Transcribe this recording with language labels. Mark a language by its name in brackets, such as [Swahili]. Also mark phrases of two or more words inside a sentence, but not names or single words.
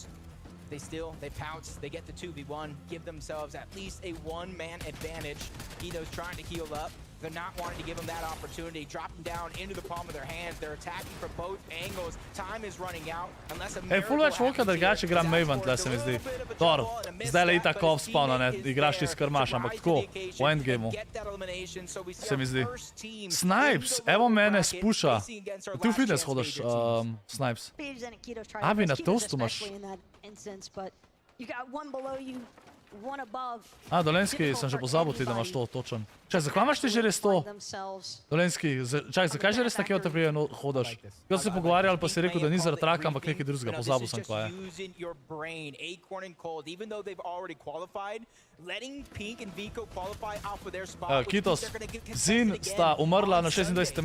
[English] They pounce, they get the 2v1, give themselves at least a 1-man advantage. Kitos trying to heal up. They're not wanting to give them that opportunity. Dropping down into the palm of their hands. They're attacking from both angles. Time is running out. Unless a [Slovenian] full več volka drugače igram Maven, tle se mi zdi. Dobro, zdaj le itak off spawna, ne, igraš ti skrmaš, ampak tako, v endgameu, se mi zdi. Snipez, evo mene spuša. Ti v fitness hodiš, Snipez. Abi, na toastu imaš. [English] You got one below you. [Slovenian] A, Dolenski, sem že pozabil ti, da imaš to točen. Čaj, zakaj imaš ti že res to? Dolenski, čaj, zakaj že res tako otepljuje hodaš? Jaz se pogovarjal, pa si rekel, da ni zaradi traka, ampak nekaj drugega, pozabil sem kva je. Kitos, Zin sta umrla na 26.